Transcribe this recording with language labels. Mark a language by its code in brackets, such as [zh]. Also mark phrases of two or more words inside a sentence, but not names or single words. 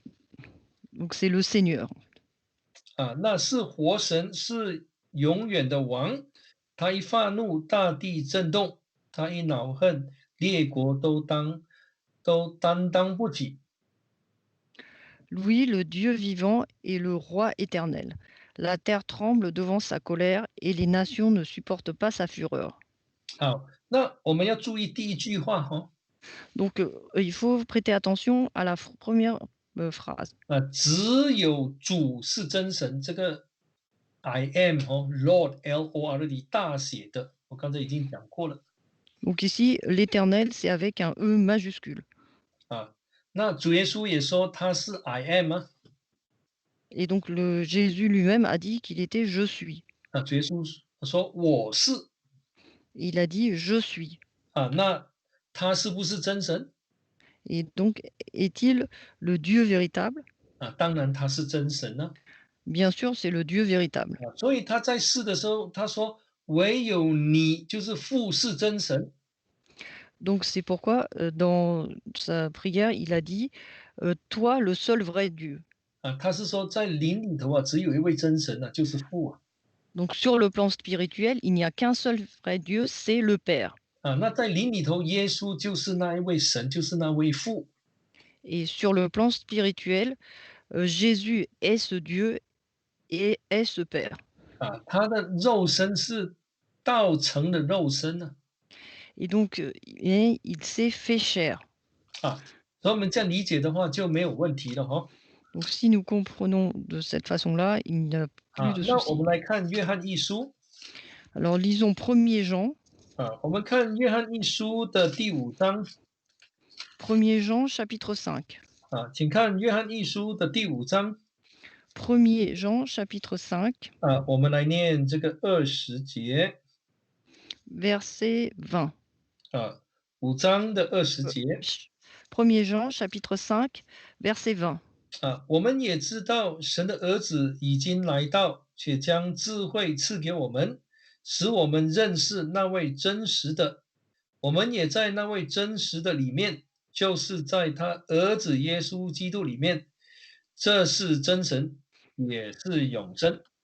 [fr] Donc c'est le Seigneur. [zh] 那是活神，是永远的王。他一发怒，大地震动；他一恼恨，列国都担当不起。 [fr] Louis le Dieu vivant et le roi éternel. La terre tremble devant sa colère et les nations ne supportent pas sa fureur. [zh] 好，那我们要注意第一句话 [fr] Donc il faut prêter attention à la première phrase. [zh] 只有主是真神，这个 [en] I am Lord Lord [zh] 大写的，我刚才已经讲过了。 [fr] Donc ici, l'éternel, c'est avec un E majuscule. [zh] 那主耶稣也说他是 [en] I am [zh] 啊， [fr] Et donc Jésus lui-même a dit qu'il était «Je suis». [zh] 啊，主耶稣说我是， [fr] Il a dit: «Je suis». [zh] 啊，那他是不是真神？ [fr] Et donc est-il le Dieu véritable? [zh] 啊，当然他是真神呢、 [fr] Bien sûr, c'est le Dieu véritable. [zh] 啊，所以他在世的时候，他说唯有你就是父是真神， [fr] Donc c'est pourquoi, dans sa prière, il a dit: «Toi, le seul vrai Dieu». [zh] 啊，他是说在灵里头啊，只有一位真神啊，就是父啊， [fr] Donc sur le plan spirituel, il n'y a qu'un seul vrai Dieu, c'est le Père. [zh] 啊，那在灵里头，耶稣就是那一位神，就是那位父， [fr] Et sur le plan spirituel, Jésus est ce Dieu et est ce Père. [zh] 啊，他的肉身是道成的肉身呢、 [fr] Et donc, et il s'est fait chair. [zh] 啊，所以我们这样理解的话就没有问题了哈、 [fr] Donc si nous comprenons de cette façon-là, il n'y a plus 啊， de [zh] 那我们 [fr] souci. [zh] 来看约翰一书， [fr] Alors lisons 1er Jean, [zh] 啊，我们看约翰一书的第5章， [fr] Premier Jean chapitre 5. [zh] 啊，请看约翰一书的第5章， [fr] Premier Jean chapitre 5, [zh] 啊，我们来念这个20节， [fr] verset 20. [zh] 啊，5章的20 Heu, 节， [fr] ch 1 Jean chapitre 5, verset 20. [zh] 啊，我们也知道神的儿子已经来到，且将智慧赐给我们，使我们认识那位真实的。我们也在那位真实的里面，就是在他儿子耶稣基督里面，这是真神，也是永生。